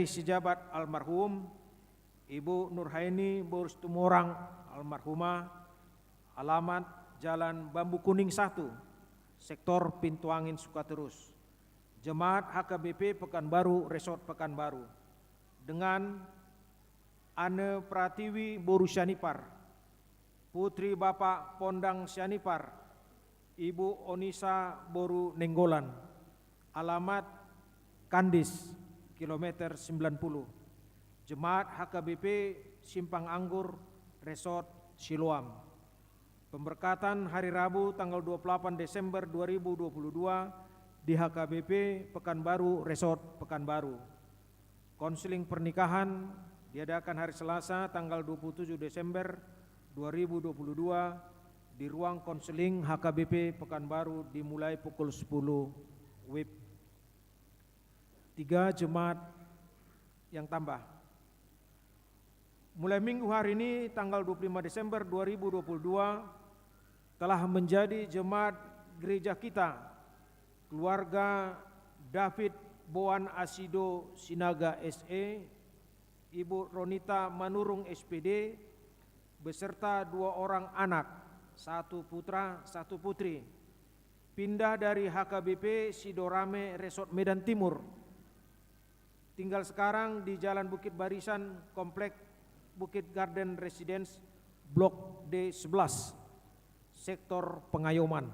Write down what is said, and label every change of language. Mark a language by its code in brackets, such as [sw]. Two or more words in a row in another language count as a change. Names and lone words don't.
[id] Sijabat almarhum, Ibu Nurhaini Borus Tumorang almarhumah, alamat Jalan Bambu Kuning 1, sektor Pintu Angin Sukaterus, Jemaat HKBP Pekanbaru Resort Pekanbaru, dengan Ane Pratiwi Boru Syanipar, putri Bapak Pondang Syanipar, Ibu Onisa Boru Nenggolan, alamat Kandis, kilometer 90, Jemaat HKBP Simpang Anggur Resort Siloam. Pemberkatan hari Rabu tanggal 28 Desember 2022 di HKBP Pekanbaru Resort Pekanbaru. Konseling pernikahan diadakan hari Selasa tanggal 27 Desember 2022 di ruang konseling HKBP Pekanbaru dimulai pukul 10 WIB. 3. Jemaat yang tambah. Mulai minggu hari ini tanggal 25 Desember 2022 telah menjadi jemaat gereja kita keluarga David Boan Asido Sinaga SE, Ibu Ronita Manurung SPD beserta 2 orang anak, 1 putra 1 putri, pindah dari HKBP Sidorame Resort Medan Timur, tinggal sekarang di Jalan Bukit Barisan Komplek Bukit Garden Residence Blok D11 sektor Pengayoman.